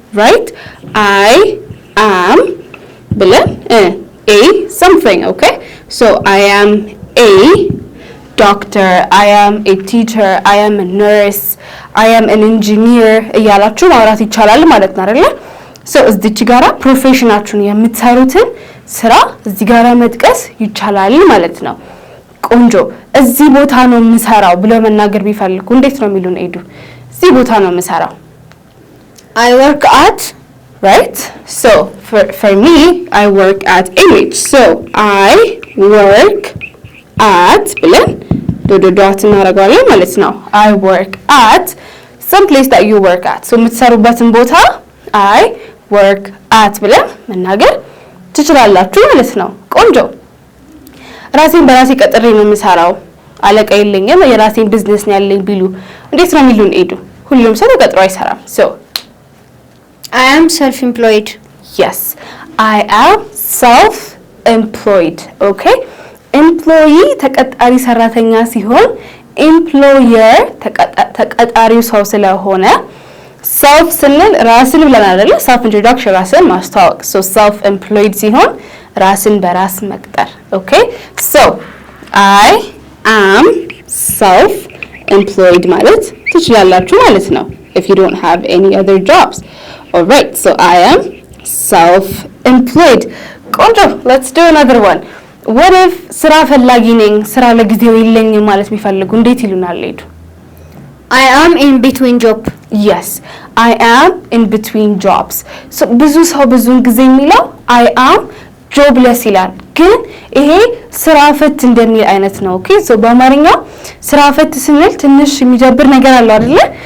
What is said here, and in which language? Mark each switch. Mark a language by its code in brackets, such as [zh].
[en] right I am ብለን a something okay so I am a doctor, I am a teacher, I am a nurse, I am an engineer [am] እያላችሁ ማውራት ይቻላል ማለት ነው አይደል? so እዚህ ጋራ ፕሮፌሽናችሁን የምትሰሩትን ስራ እዚህ ጋራ መጥቀስ ይቻላል ማለት ነው። ቆንጆ እዚህ ቦታ ነው የምሰራው ብሎ መናገር ቢፈልጉ እንዴት ነው የሚሉን? ሄዱ እዚህ ቦታ ነው የምሰራው [en] I work at right so for me I work at [am] image so [en] I work at ብለን ዶት እናደርጋለን ማለት ነው። I work at [am] some place that you work at so የምትሰሩበትን ቦታ I work at ብለን መናገር ትችላላችሁ ማለት ነው። ቆንጆ ራሴን በራሴ ቀጥሬ ነው የምሰራው አለቃ የለኝም የራሴን ቢዝነስ ነው ያለኝ ቢሉ እንዴት ነው የሚሉን? ሄዱ ሁሉም ሰው ተቀጥሮ አይሰራም። so [en] I am self-employed. [am] yes I am self-employed okay employee ተቀጣሪ ሰራተኛ ሲሆን employer ተቀጣሪው ሰው ስለሆነ self ስንል ራስን ብለናል አይደል? [en] self introduction [am] ራስን ማስተዋወቅ [en] so self-employed ሲሆን [am] ራስን በራስ መቅጠር [en] okay so I am self-employed [am] ማለት ትችላላችሁ ማለት ነው [en] if you don't have any other jobs. alright so I am self-employed. ቆንጆ let's do another one. [am] what if ስራ ፈላጊ ነኝ ስራ ለጊዜው የለኝም ማለት ቢፈልጉ እንዴት ይሉናል? ሄዱ [en] I am in between job. yes I am in between jobs [am] so ብዙ ሰው ብዙን ጊዜ የሚለው I am jobless ይላል ግን ይሄ ስራ ፈት እንደሚል አይነት ነው ኦኬ so በአማርኛ ስራ ፈት ስንል ትንሽ የሚጀብር ነገር አለው አይደል?